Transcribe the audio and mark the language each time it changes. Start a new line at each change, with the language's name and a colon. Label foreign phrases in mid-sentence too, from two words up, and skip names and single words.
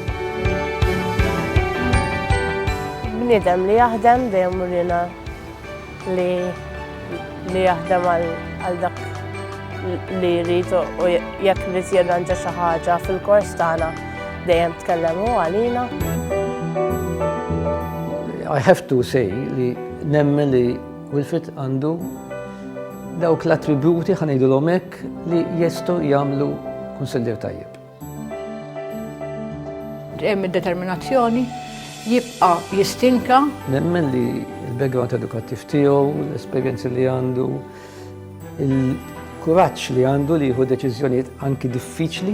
Maltese: Bniedem li jaħdem dejjem urina li jaħdem għal dak li jrid u jekk irid jirranġa xi ħaġa fil-kors tagħna dejjem tkellem hu għalina.
English: I have to say
Maltese: li nemmen li Wilfred għandu dawk l-attributi ħanejdulhom hekk li jistgħu jagħmlu kunsillier tajjeb. Hemm id-determinazzjoni, jibqa' jistinka. Nemmen li il-background edukattiv tiegħu, l-esperjenzi li għandu, il-kuraġġ li għandu li jieħu deċiżjonijiet anki diffiċli.